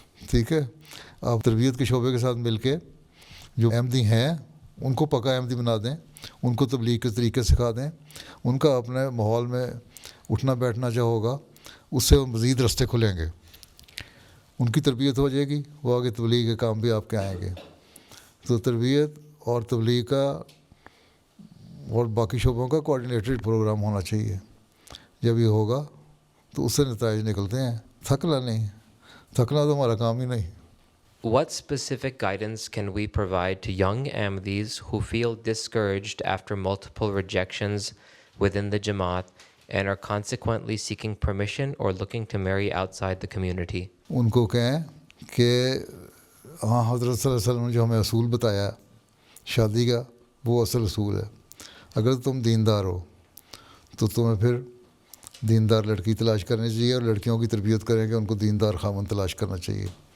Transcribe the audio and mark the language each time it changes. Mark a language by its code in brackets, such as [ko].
[ur] ٹھیک ہے, آپ تربیت کے شعبے کے ساتھ مل کے جو احمدی ہیں ان کو پکا احمدی بنا دیں, ان کو تبلیغ کے طریقے سکھا دیں, ان کا اپنے ماحول میں اٹھنا بیٹھنا جو ہوگا اس سے مزید راستے کھلیں گے, ان کی تربیت ہو جائے گی, وہ آگے تبلیغ کے کام بھی آپ کے آئیں گے. تو تربیت اور تبلیغ کا اور باقی شعبوں کا کوآرڈینیٹڈ پروگرام ہونا چاہیے. جب یہ ہوگا تو اس سے نتائج نکلتے ہیں. تھکنا نہیں, تھکنا تو ہمارا کام ہی نہیں. [en] What specific guidance can we provide to young Ahmadis who feel discouraged after multiple rejections within the Jamaat and are consequently seeking permission or looking to marry outside the community? [ur] ان کو کہیں کہ ہاں حضرت صلی اللہ علیہ وسلم نے جو ہمیں اصول بتایا شادی کا وہ اصل اصول ہے. اگر تم دیندار ہو تو تمہیں پھر دیندار لڑکی تلاش کرنی چاہیے اور لڑکیوں کی تربیت کریں کہ ان کو دیندار خاوند تلاش کرنا چاہیے.